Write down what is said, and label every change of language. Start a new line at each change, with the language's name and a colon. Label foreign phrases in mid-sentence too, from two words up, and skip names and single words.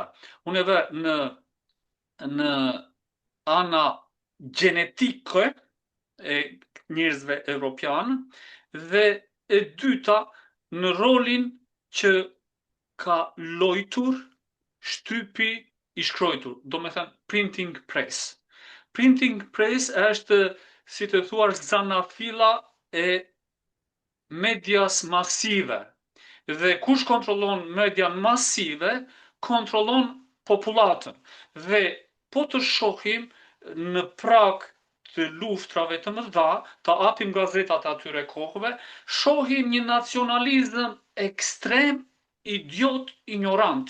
Albanian: Unë e vë në ana gjenetike e njerëzve evropian dhe e dyta në rolin që ka lojtur shtypi i shkruar, do me thënë
English: printing press. Printing press
Albanian: është, si të thuar, zanafilla e medias masive. Dhe kush kontrollon median masive, kontrollon popullatën. Dhe po të shohim në prag të luftrave të mëdha, ta hapim gazetat atyre kohëve, shohim një nacionalizëm ekstrem, idiot, ignorant.